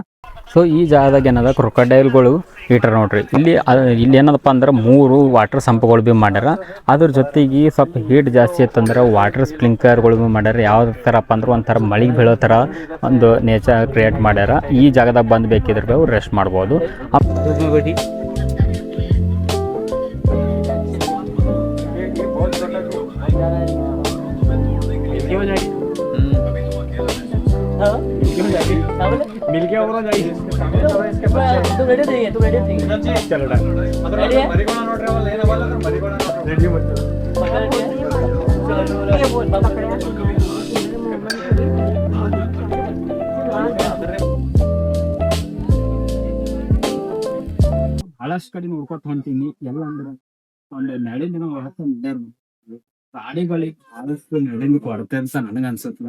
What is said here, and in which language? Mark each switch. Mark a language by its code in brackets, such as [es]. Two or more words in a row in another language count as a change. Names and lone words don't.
[kn] ಸೊ ಈ ಜಾಗದಾಗ ಏನದ ಕ್ರೊಕೊಡೈಲ್ಗಳು ಇಟ್ಟಾರ ನೋಡ್ರಿ. ಇಲ್ಲಿ ಏನದಪ್ಪ ಅಂದ್ರೆ 3 [en] water sumps [kn] ಭೀ ಮಾಡ್ಯಾರ. ಅದ್ರ ಜೊತೆಗೆ ಸ್ವಲ್ಪ ಹೀಟ್ ಜಾಸ್ತಿ ಇತ್ತಂದ್ರೆ [en] water sprinklers [kn] ಭೀ ಮಾಡ್ಯಾರ. ಯಾವ ಥರಪ್ಪ ಅಂದ್ರೆ ಒಂಥರ ಮಳೆಗೆ ಬೀಳೋ ಥರ ಒಂದು [en] nature create [kn] ಮಾಡ್ಯಾರ. ಈ ಜಾಗದಾಗ ಬಂದು ಬೇಕಿದ್ರೆ ಅವ್ರು ರೆಸ್ಟ್ ಮಾಡ್ಬೋದು. [hi] मिल गया और जाइए तू रेडी नहीं तू रेडी नहीं चलो डन [kn] मरिगोना ನೋಡ್ರಿ ಅವಲ್ಲ ಏನವಲ್ಲ ಮರಿಗೋಣ ರೆಡಿ ಮಾಡ್ತಾರೆ [hi] ये बोल बाबा खड़े [kn] ಬಹಳಷ್ಟು ಕಡೆ ನೋಡ್ಕೊತ ಹೊಂಟೀನಿ. ಎಲ್ಲ ಅಂದ್ರೆ ಒಂದು ನಡೆದ ಪ್ರಾಣಿಗಳಿಗೆ ಆದಷ್ಟು ನಡೆದು ಕೊರತೆ ಅಂತ ನನಗ ಅನ್ಸುತ್ತ.